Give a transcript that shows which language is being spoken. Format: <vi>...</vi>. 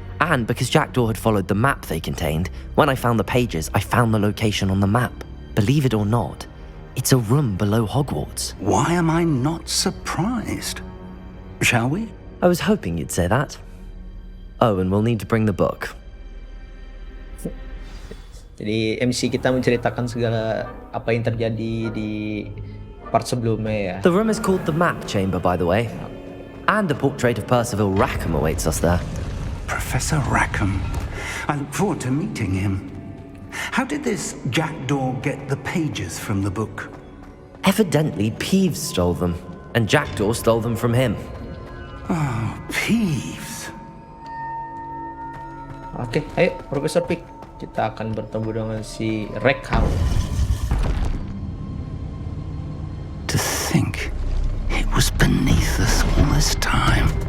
<en>And because Jackdaw had followed the map they contained, when I found the pages, I found the location on the map. Believe it or not, it's a room below Hogwarts. Why am I not surprised? Shall we? I was hoping you'd say that. Oh, and we'll need to bring the book.</en> <id>Jadi MC kita menceritakan segala apa yang terjadi di part sebelumnya ya.</id> <en>The room is called the Map Chamber, by the way. And a portrait of Percival Rackham awaits us there. Professor Rackham. I look forward to meeting him. How did this Jackdaw get the pages from the book? Evidently, Peeves stole them, and Jackdaw stole them from him. Oh, Peeves.</en> <id>Oke, ayo Profesor Pick. Kita akan bertemu dengan si Rekal.</id> <en>To think it was beneath us all this time.</en>